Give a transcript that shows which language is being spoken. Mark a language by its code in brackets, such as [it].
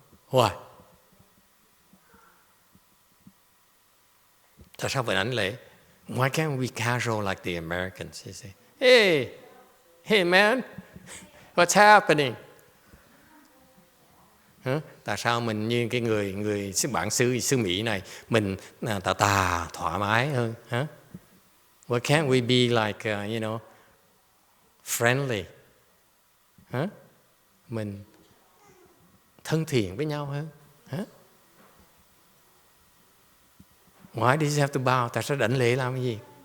[en] Why? [vi] Tại sao phải đảnh lễ? [en] Why can't we casual like the Americans? You say, hey man, what's happening? [vi] Tại sao mình như cái người bản xứ Mỹ này, mình thoải mái hơn? [en] Why can't we be like, friendly? [vi] Mình thân thiện với nhau hơn. [en] Why does he have to bow? [vi] Tại sao đảnh lễ làm cái gì?